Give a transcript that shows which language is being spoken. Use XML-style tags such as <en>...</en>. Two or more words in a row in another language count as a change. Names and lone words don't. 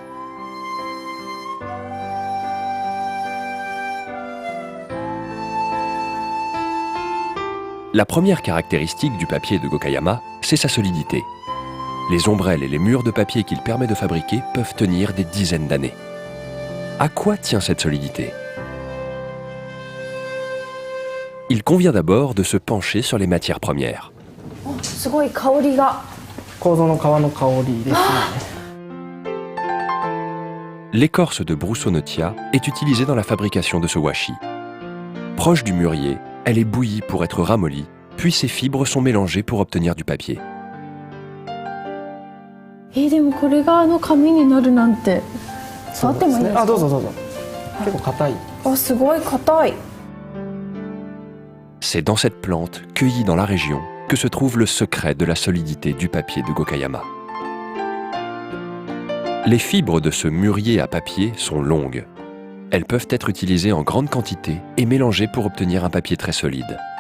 <fr>La première caractéristique du papier de Gokayama, c'est sa solidité. Les ombrelles et les murs de papier qu'il permet de fabriquer peuvent tenir des dizaines d'années. À quoi tient cette solidité? Il convient d'abord de se pencher sur les matières premières.</fr> <ja>すごい香りが。楮の皮の香りですね。</ja> <fr>L'écorce de Broussonotia est utilisée dans la fabrication de ce washi. Proche du mûrier, elle est bouillie pour être ramollie, puis ses fibres sont mélangées pour obtenir du papier.</fr> <ja>でもこれが紙になるなんて。触ってもいいですか？あ、どうぞどうぞ。結構硬い。あ、すごい硬い。</ja> <fr>C'est dans cette plante, cueillie dans la région, que se trouve le secret de la solidité du papier de Gokayama. Les fibres de ce mûrier à papier sont longues. Elles peuvent être utilisées en grande quantité et mélangées pour obtenir un papier très solide.</fr>